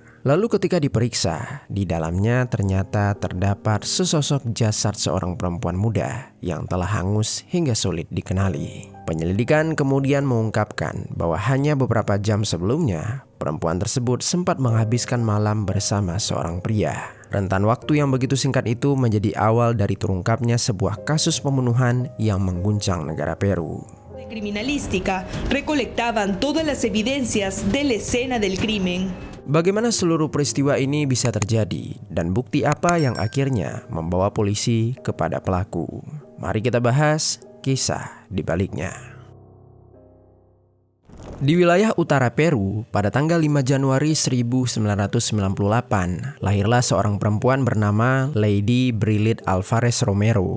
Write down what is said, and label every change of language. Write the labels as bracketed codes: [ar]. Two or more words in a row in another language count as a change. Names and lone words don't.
[id] Lalu ketika diperiksa, di dalamnya ternyata terdapat sesosok jasad seorang perempuan muda yang telah hangus hingga sulit dikenali. Penyelidikan kemudian mengungkapkan bahwa hanya beberapa jam sebelumnya, perempuan tersebut sempat menghabiskan malam bersama seorang pria. Rentan waktu yang begitu singkat itu menjadi awal dari terungkapnya sebuah kasus pembunuhan yang mengguncang negara Peru. [es] Criminalística recolectaban todas las evidencias de la escena del crimen. [id] Bagaimana seluruh peristiwa ini bisa terjadi dan bukti apa yang akhirnya membawa polisi kepada pelaku? Mari kita bahas kisah di baliknya. Di wilayah utara Peru, pada tanggal 5 Januari 1998, lahirlah seorang perempuan bernama Lady Brilit Alvarez Romero.